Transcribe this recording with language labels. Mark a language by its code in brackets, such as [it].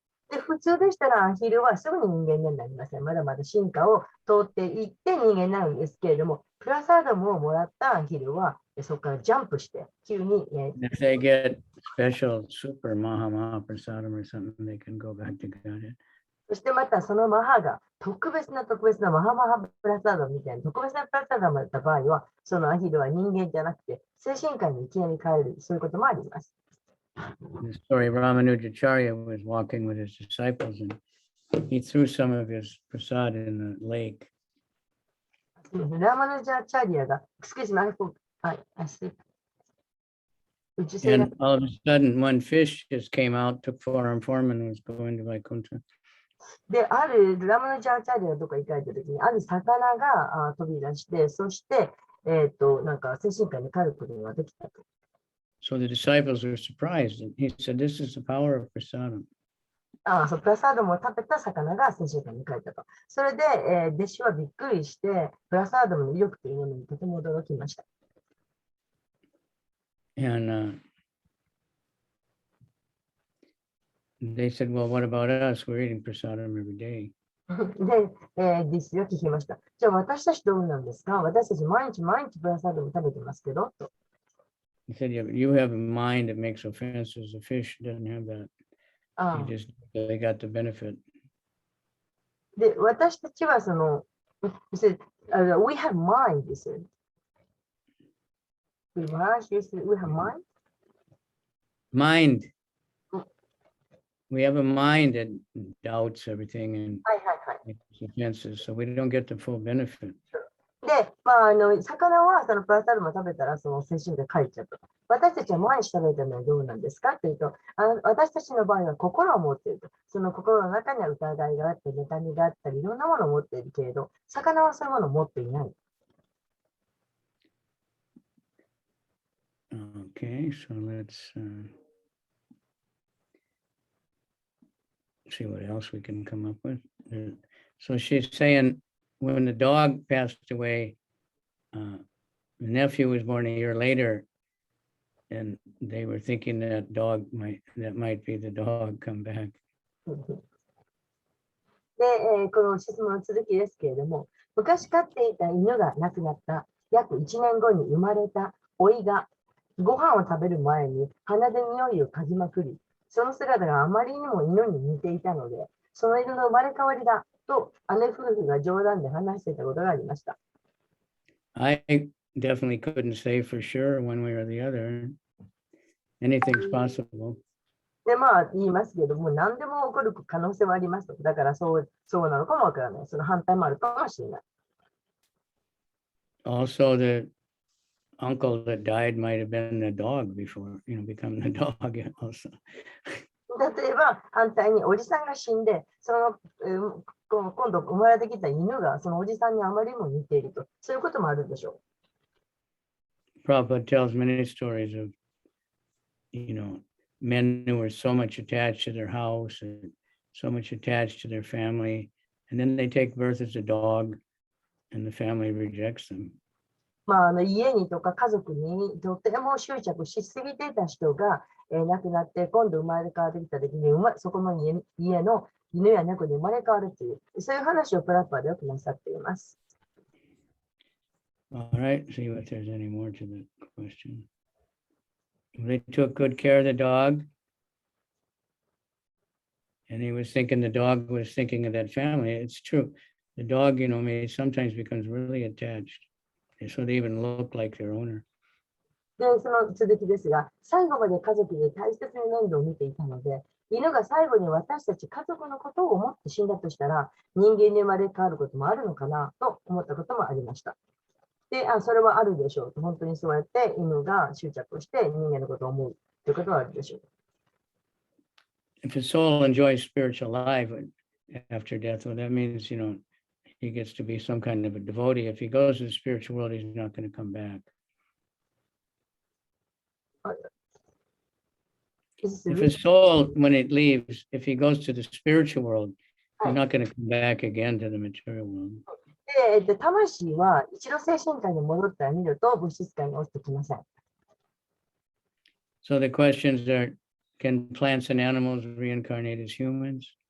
[ja] で、普通でしたらアヒルはすぐに人間になりません。まだまだ進化を通っていって人間になるんですけれども、プラサーダムをもらったアヒルはそこからジャンプして急に、 [en] If they get special super Maha prasadam or something, they can go back to Godhead. [ja] そしてまたそのマハが特別なマハプラサーダムみたいな特別なプラサーダムだった場合は、そのアヒルは人間じゃなくて精神界にいきなり変える、そういうこともあります。 [en] The story Ramanujacharya was walking with his disciples and he threw some of his prasad in the lake. ラマヌジャーチャリアが、excuse me, I see. And all of a sudden, one fish just came out, took form, and was going to Vaikuntha. [ja] で、あるラマヌジャーチャリアとか行かれたときに、ある魚が飛び出して、そして、なんか精神界に帰ることができたと。 [en] So the disciples were surprised. And he said, this is the power of prasadam. [ja] そう、プラサードムを食べた魚が精神界に帰ったと。それで、弟子はびっくりして、プラサードムの威力というものにとても驚きました。 [en] And they said, well, what about us? We're eating prasadam every day. [ja] で、弟子が聞きました。じゃあ私たちどうなんですか？私たち毎日プラサードム食べてますけどと。 [en] He said, you have a mind that makes offenses. The fish doesn't have that. They got the benefit. [ja] で、私たちはその、 [en] we have mind, he said. We have mind? Mind. We have a mind that doubts everything and makes offenses, so we don't get the full benefit. [ja] で、魚はそのプラサルムを食べたらその精神で帰っちゃうと。私たちは毎日食べてるのはどうなんですかというと、私たちの場合は心を持っていると。その心の中には疑いがあったり、妬みがあったり、いろんなものを持っているけれど、魚はそういうものを持っていない。 [en] Okay, so let's see what else we can come up with. So she's saying when the dog passed away, the nephew was born a year later, and they were thinking that might be the dog come back. [ja] で、この質問の続きですけれども、昔飼っていた犬が亡くなった。約1年後に生まれた老いがご飯を食べる前に鼻で匂いを嗅ぎまくり、その姿があまりにも犬に似ていたので、その犬の生まれ変わりだと姉夫婦が冗談で話していたことがありました。 [en] I definitely couldn't say for sure one way or the other. Anything's possible. [ja] で、言いますけども、何でも起こる可能性はありますと。だからそうなのかもわからない。その反対もあるかもしれない。 [en] Also, the uncle that died might have been a dog before, becoming a dog also. [ja] 例えば、反対におじさんが死んで、今度生まれてきた犬がそのおじさんにあまりにも似ていると。そういうこともあるでしょう。 [en] Prabhupada tells many stories of, men who were so much attached to their house and so much attached to their family, and then they take birth as a dog, and the family rejects them. [ja] 家にとか家族にとても執着しすぎていた人が、亡くなって今度生まれ変わってきた時にそこの家の犬や猫に生まれ変わるという、そういう話をプラッパーでよくなさっています。 [en] All right, see if there's any more to the question. They took good care of the dog, and he was thinking the dog was thinking of that family. It's true. The dog, may sometimes becomes really attached. So they even look like their owner. [ja] で、その続きですが、最後まで家族で大切に面倒を見ていたので、犬が最後に私たち家族のことを思って死んだとしたら、人間に生まれ変わることもあるのかなと思ったこともありました。で、それはあるでしょうと、本当にそうやって犬が執着をして人間のことを思うということはあるでしょう。 [en] If a soul enjoys spiritual life after death, well, that means, he gets to be some kind of a devotee. If he goes to the spiritual world, he's not going to come back. If a soul, when it leaves, if he goes to the spiritual world, he's not going to come back again to the material world. [ja] で、魂は一度精神界に戻ったら見ると物質界に落ちてきません。 [en] So the questions are, can plants and animals reincarnate as humans?